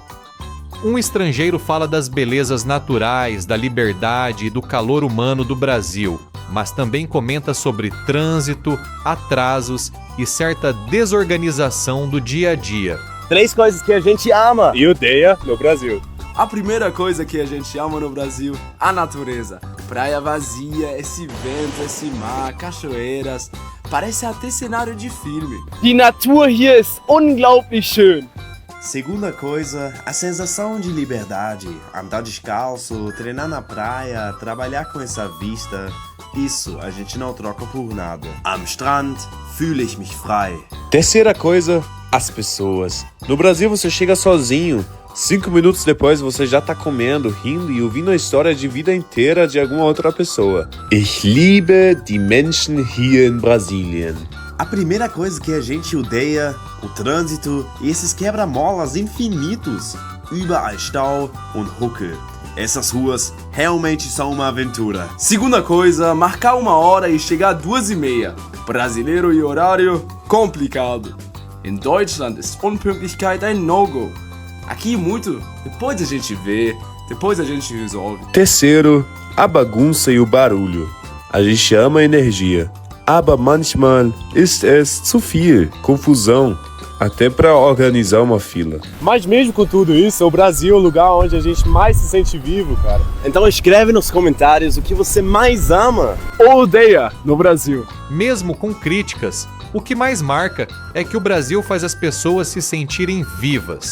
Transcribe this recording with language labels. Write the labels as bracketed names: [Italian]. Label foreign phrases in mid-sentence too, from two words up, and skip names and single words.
[Portuguese] Um estrangeiro fala das belezas naturais, da liberdade e do calor humano do Brasil, mas também comenta sobre trânsito, atrasos e certa desorganização do dia a dia. 3 coisas que a gente ama e odeia no Brasil. A primeira coisa que a gente ama no Brasil, a natureza. praia vazia, esse vento, esse mar, cachoeiras. Parece até cenário de filme. [German] Die Natur hier ist unglaublich schön. [Portuguese] Segunda coisa, a sensação de liberdade. Andar descalço, treinar na praia, trabalhar com essa vista. Isso a gente não troca por nada. [German] Am Strand fühle ich mich frei. [Portuguese] Terceira coisa, as pessoas. No Brasil você chega sozinho. 5 minutos depois você já tá comendo, rindo e ouvindo a história de vida inteira de alguma outra pessoa. [German] Ich liebe die Menschen hier in Brasilien. [Portuguese] A primeira coisa que a gente odeia, o trânsito e esses quebra-molas infinitos. [German] Überall Stau und Hucke. [Portuguese] Essas ruas realmente são uma aventura. Segunda coisa, marcar 1 hora e chegar 2h30. Brasileiro e horário, complicado. [German] In Deutschland ist Unpünktlichkeit ein No-Go. [Portuguese] Aqui muito, depois a gente vê, depois a gente resolve. Terceiro, a bagunça e o barulho. A gente ama a energia. [German] Aber manchmal ist es zu viel. [Portuguese] Confusão. Até para organizar uma fila. Mas mesmo com tudo isso, o Brasil é o lugar onde a gente mais se sente vivo, cara. Então escreve nos comentários o que você mais ama ou odeia no Brasil. Mesmo com críticas, o que mais marca é que o Brasil faz as pessoas se sentirem vivas.